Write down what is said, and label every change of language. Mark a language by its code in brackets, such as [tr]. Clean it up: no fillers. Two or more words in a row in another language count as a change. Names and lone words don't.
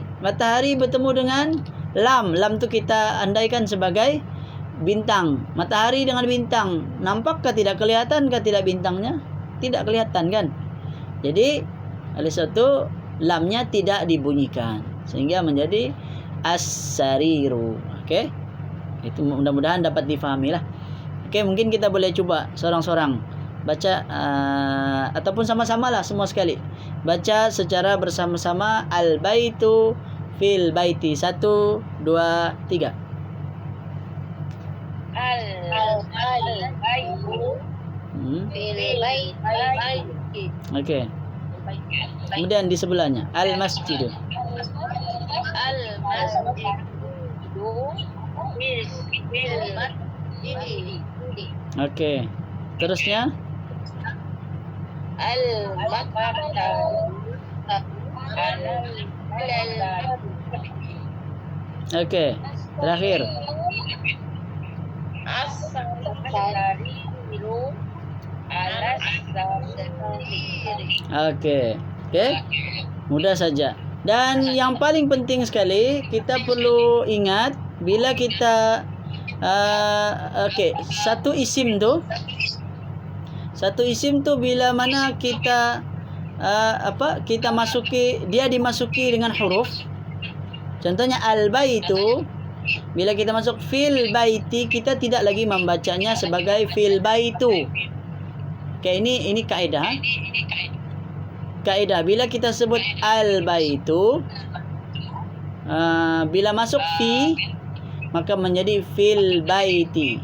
[ms] Matahari bertemu dengan lam. Lam tu kita andaikan sebagai bintang. Matahari dengan bintang, nampakkah tidak kelihatan ke tidak bintangnya? Tidak kelihatan, kan? Jadi oleh sebab itu lamnya tidak dibunyikan sehingga menjadi as-sariru. Okey. Itu mudah-mudahan dapat difahami lah. Okey, mungkin kita boleh cuba seorang-seorang baca ataupun sama-sama lah semua sekali. Baca secara bersama-sama [ar] البيتُ في البيتِ. [ms] 1, 2, 3. [ar] البيتُ في البيتِ. [ms] Okey. Kemudian di sebelahnya al-masjidu. [ar] المسجدُ في المسجدِ. [ms] Okey. Terusnya [ar] المكتبُ على ال. [ms] Okey. Terakhir [ar] السريرُ على السريرِ. [ms] Okey. Okey. Mudah saja. Dan yang paling penting sekali kita perlu ingat bila kita satu isim tu bila mana kita kita masuki, dia dimasuki dengan huruf, Contohnya al-baitu, bila kita masuk [ar] في البيتِ, [ms] kita tidak lagi membacanya sebagai [ar] في البيتُ. [ms] Oke, ini kaidah. Kaidah bila kita sebut al-baitu, bila masuk fi, maka menjadi [ar] في البيتِ.